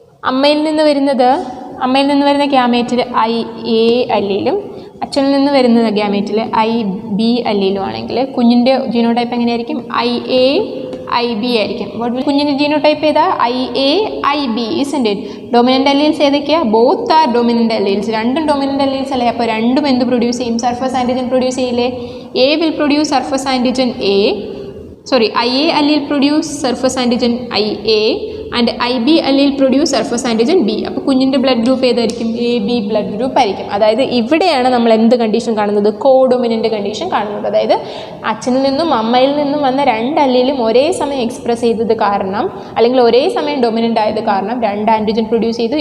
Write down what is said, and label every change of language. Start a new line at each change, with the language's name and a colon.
Malayalam: അമ്മയിൽ നിന്ന് വരുന്ന ഗ്യാമേറ്റിൽ IA അല്ലിയിലും അച്ഛനിൽ നിന്ന് വരുന്ന ഗ്യാമേറ്റിൽ IB അല്ലിയിലും ആണെങ്കിൽ കുഞ്ഞിൻ്റെ ജീനോടൈപ്പ് എങ്ങനെയായിരിക്കും? IA IB ആയിരിക്കും. കുഞ്ഞിൻ്റെ ജീനോടൈപ്പ് ഏതാ?
English: IA IB isn't it? Dominant alleles
Malayalam: ഏതൊക്കെയാണ്?
English: Both are dominant alleles.
Malayalam: രണ്ടും ഡൊമിനൻ്റ് അല്ലീൽസ് അല്ലേ? അപ്പോൾ രണ്ടും എന്ത് പ്രൊഡ്യൂസ് ചെയ്യും? സർഫസ് ആൻറ്റിജൻ പ്രൊഡ്യൂസ് ചെയ്യില്ലേ?
English: A will produce surface antigen IA allele produce surface antigen IA and IB allele produce surface antigen B.
Malayalam: അപ്പോൾ കുഞ്ഞിൻ്റെ ബ്ലഡ് ഗ്രൂപ്പ് ഏതായിരിക്കും? AB ബ്ലഡ് ഗ്രൂപ്പ് ആയിരിക്കും. അതായത് ഇവിടെയാണ് നമ്മൾ എന്ത് കണ്ടീഷൻ കാണുന്നത്? കോഡോമിനൻ്റ് കണ്ടീഷൻ കാണുന്നത്. അതായത് അച്ഛനിൽ നിന്നും അമ്മയിൽ നിന്നും വന്ന രണ്ട് അല്ലേലും ഒരേ സമയം എക്സ്പ്രസ് ചെയ്തത് കാരണം, അല്ലെങ്കിൽ ഒരേ സമയം ഡൊമിനൻ്റ് ആയത് കാരണം രണ്ട് ആൻറ്റിജൻ പ്രൊഡ്യൂസ് ചെയ്തു.